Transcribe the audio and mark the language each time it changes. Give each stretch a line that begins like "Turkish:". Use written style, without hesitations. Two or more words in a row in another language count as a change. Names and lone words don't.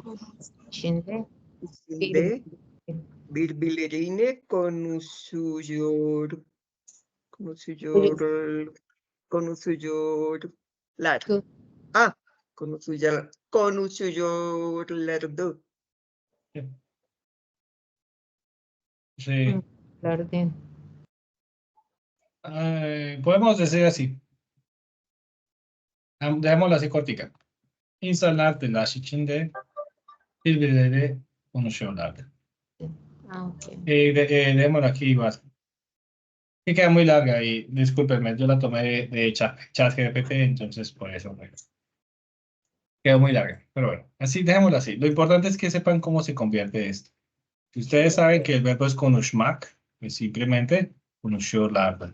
Turkish: İçinde içinde birbirleriyle konuşuyorlar. Konuşuyorlardı.
Spanish: Sí. Jardín. Podemos decir así. Dejémoslo así cortica.
Turkish: İnsanlar telaş içinde birbirleriyle konuşuyorlardı.
Spanish: Ah, ok. Dejémoslo aquí igual. Que queda muy larga y discúlpenme, yo la tomé de ChatGPT, entonces por eso quedó muy larga. Pero bueno, así dejémoslo así. Lo importante es que sepan cómo se convierte esto. Si ustedes saben que el verbo es konuşmak, pues simplemente konuşuyorlardı.